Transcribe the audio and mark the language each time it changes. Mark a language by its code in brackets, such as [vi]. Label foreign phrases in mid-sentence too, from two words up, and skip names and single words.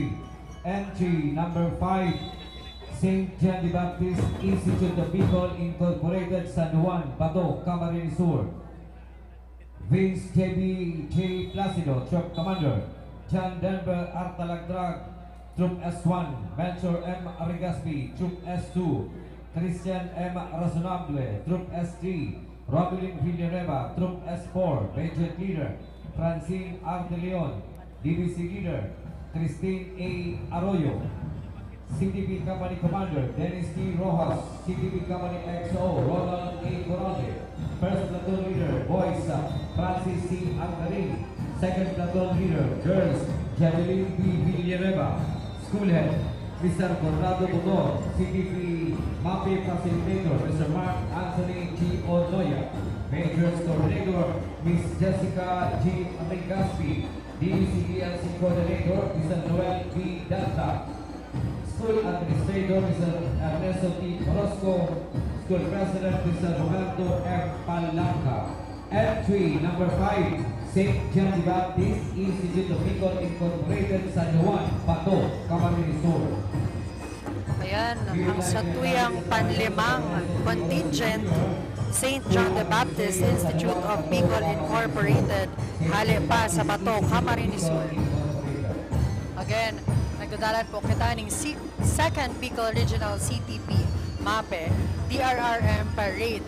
[en] Next entry number 5, St. John the Baptist Institute of Bicol Incorporated, San Juan, Bato, Camarines Sur. Vince J. Placido, Troop Commander. John Denver Artalagdrag, Troop S1. Melchor M. Arigaspi, Troop S2. Christian M. Razonable, Troop S3. Robin Villanueva, Troop S4. Major Leader Francine R. De Leon, DBC Leader Christine A. Arroyo. CTP Company Commander Dennis T. Rojas, CTP Company XO Ronald A. Coronel. First Platoon Leader Boys Francis C. Algarin. Second Platoon Leader Girls Javelin B. Villanueva. School Head Mr. Conrado Bugor, CTP MAPE Facilitator Mr. Mark Anthony G. Onoya. Majors Coordinator Miss Jessica G. Amigaspi. DCDLC Coordinator Mr. Noel B. Danta. School Administrator Mr. Ernesto T. Orozco. School President Mr. Roberto M. Palanca. Entry number 5, St. John the Baptist Institute of Bicol Incorporated, San Juan, Bato, Camarines Sur. [bik] Ayan, ang satuyang panlimang contingent, St. John the Baptist Institute of Bicol Incorporated, hali pa sa Bato, Camarines Sur. Again, nagdadalan po kita ng second Bicol Regional CTP MAPE DRRM Parade.